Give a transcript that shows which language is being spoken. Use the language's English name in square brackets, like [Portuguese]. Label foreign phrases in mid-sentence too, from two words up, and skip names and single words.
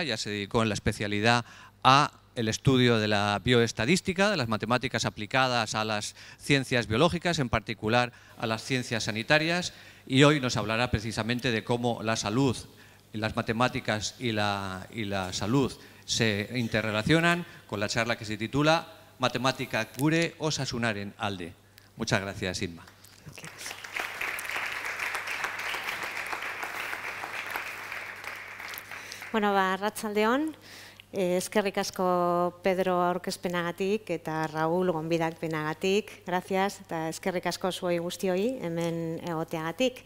[Spanish] Ya se dedicó en la especialidad a el estudio de la bioestadística, de las matemáticas aplicadas a las ciencias biológicas, en particular a las ciencias sanitarias, y hoy nos hablará precisamente de cómo la salud, las matemáticas y la salud se interrelacionan con la charla que se titula Matematikak gure osasunaren alde. Muchas gracias, Inma. [Basque] Bueno, arratsaldeon. Eskerrik asko Pedro aurkezpenagatik eta Raúl gonbidakpenagatik. Gracias eta eskerrik asko zuei guztioi hemen egoteagatik.